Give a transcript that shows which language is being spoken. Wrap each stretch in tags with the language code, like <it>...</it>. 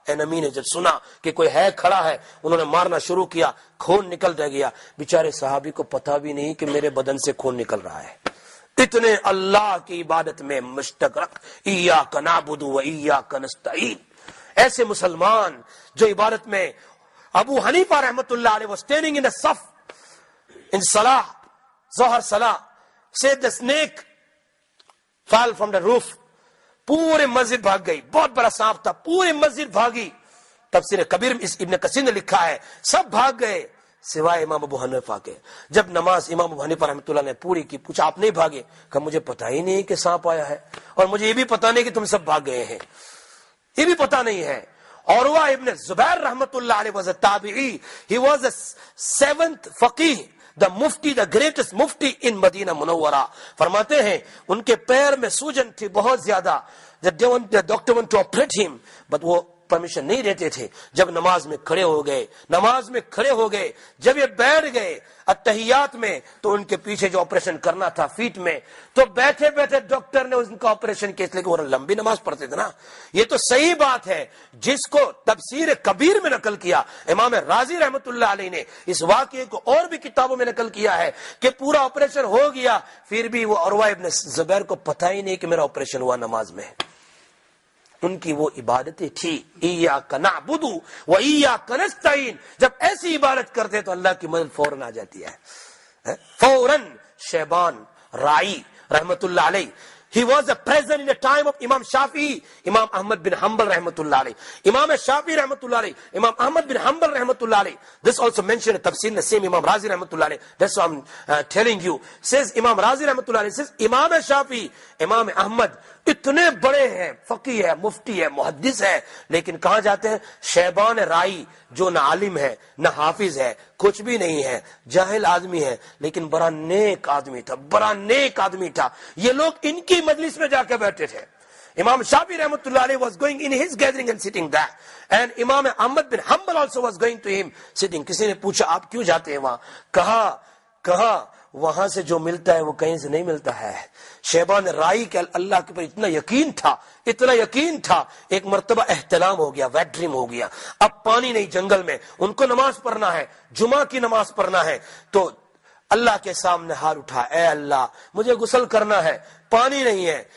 <ur>انمی نے جب سنا کہ کوئی ہے کھڑا ہے انہوں نے مارنا شروع کیا، خون نکل گیا. بیچارے صحابی کو پتا بھی نہیں کہ میرے بدن سے خون نکل رہا ہے. اتنے اللہ کی عبادت میں مشتغرق.</ur> <ar>ایاک نعبد و ایاک نستعین.</ar> <ur>ایسے مسلمان جو عبادت میں</ur> <en>ابو حنیفہ رحمۃ اللہ علیہ was standing in the صف in salah, Zohar salah, said the snake fell from the roof</en> <ur>پورے مسجد بھاگ گئی, بہت بڑا سانپ تھا, پوری مسجد بھاگی. تفسیر کبیر میں اس ابن کثیر نے لکھا ہے سب بھاگ گئے سوائے امام ابو حنیفہ کے. جب نماز امام ابو حنیفہ رحمۃ اللہ نے پوری کی, پوچھا آپ نہیں بھاگے؟ کہ مجھے پتا ہی نہیں کہ سانپ آیا ہے, اور مجھے یہ بھی پتا نہیں کہ تم سب بھاگ گئے ہیں, یہ بھی پتا نہیں ہے.</ur> <en>عروہ ابن زبیر رحمۃ اللہ علیہ was a tabi'i. He was the 7th faqih, the mufti, the greatest mufti in Medina Munawwara.</en> <ur>فرماتے ہیں ان کے پیر میں سوجن تھی بہت زیادہ.</ur> <en>The doctor went to operate him, but</en> <ur>وہ پرمیشن نہیں دیتے تھے. جب نماز میں کھڑے ہو گئے, جب یہ بیٹھ گئے اتحیات میں, تو ان کے پیچھے جو آپریشن کرنا تھا فیٹ میں, تو بیٹھے بیٹھے ڈاکٹر نے ان کا آپریشن کیا, اس لیے کہ وہ لمبی نماز پڑھتے تھے نا. یہ تو صحیح بات ہے جس کو تفسیر کبیر میں نقل کیا امام رازی رحمت اللہ علیہ نے. اس واقعے کو اور بھی کتابوں میں نقل کیا ہے کہ پورا آپریشن ہو گیا, پھر بھی وہ عروہ ابن زبیر کو پتہ ہی نہیں کہ میرا آپریشن ہوا نماز میں. ان کی وہ عبادتیں تھی</ur> <ar>ایاک نعبد و ایاک نستعین.</ar> <ur>جب ایسی عبادت کرتے تو اللہ کی مدد فوراً آ جاتی ہے. فوراً.</ur> <en>شیبان رائی رحمت اللہ علیہ, he was a present in the time of Imam Shafi'i, Imam Ahmad bin Hanbal rahmatullah alayh, Imam Shafi'i rahmatullah alayh, Imam Ahmad bin Hanbal rahmatullah alayh. This also mentioned in Tafsir Nasim, Imam Razi rahmatullah alayh. That's what I'm telling you.</en> <ur>Says Imam Razi rahmatullah alayh, says Imam Shafi'i, Imam Ahmad اتنے بڑے ہیں, فقی ہے, مفتی ہے, محدث ہے, لیکن کہاں جاتے ہیں؟ شیبان رائی جو نہ عالم ہے نہ حافظ ہے, کچھ بھی نہیں ہے, جاہل آدمی ہے, لیکن بڑا نیک آدمی تھا. یہ لوگ ان کی مجلس میں جا کے بیٹھے تھے.</ur> <en>Imam Shafi rahmatullah alayhi was going in his gathering and sitting there, and Imam Ahmad bin Hanbal also was going to him sitting.</en> <ur>کسی نے پوچھا آپ کیوں جاتے ہیں وہاں؟ کہا وہاں سے جو ملتا ہے وہ کہیں سے نہیں ملتا ہے. شیبان رائی کے اللہ کے پر اتنا یقین تھا, ایک مرتبہ احتلام ہو گیا, ویٹ ڈریم ہو گیا, اب پانی نہیں جنگل میں, ان کو نماز پڑھنا ہے, جمعہ کی نماز پڑھنا ہے, تو اللہ کے سامنے ہاتھ اٹھا, اے اللہ مجھے غسل کرنا ہے, پانی نہیں ہے.</ur>